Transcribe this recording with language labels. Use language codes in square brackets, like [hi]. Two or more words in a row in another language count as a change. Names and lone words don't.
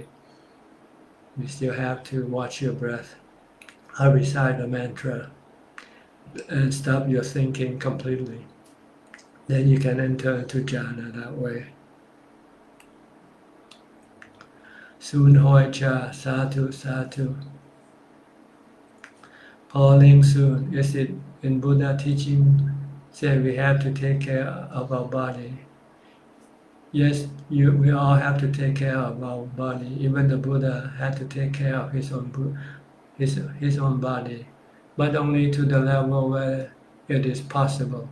[en] You still have to watch your breath, or recite a mantra, and stop your thinking completely. Then you can enter into jhana that way. Soon hoi cha, sadhu, sadhu. Falling soon. Is it in Buddha teaching say we have to take care of our body? Yes, we all have to take care of our body. Even the Buddha had to take care of his own body, but only to the level where it is possible.